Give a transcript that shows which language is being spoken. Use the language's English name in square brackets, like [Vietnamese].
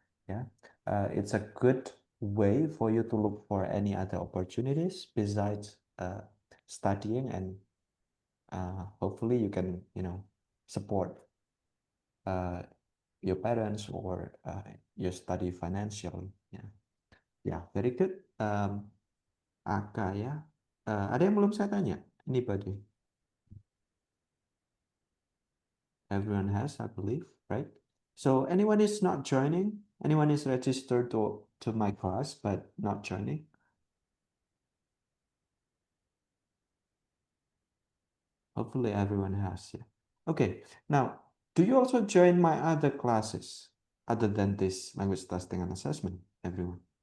[English] Yeah, it's a good way for you to look for any other opportunities besides studying, and hopefully you can support uh, your parents or your study financially. Yeah, yeah, very good. [Indonesian] Aka ya, ada yang belum saya tanya? [English] Anybody? Everyone has, I believe, right? So anyone is not joining? Anyone is registered to my class but not joining? Hopefully everyone has, yeah. Okay, now, do you also join my other classes other than this language testing and assessment, everyone?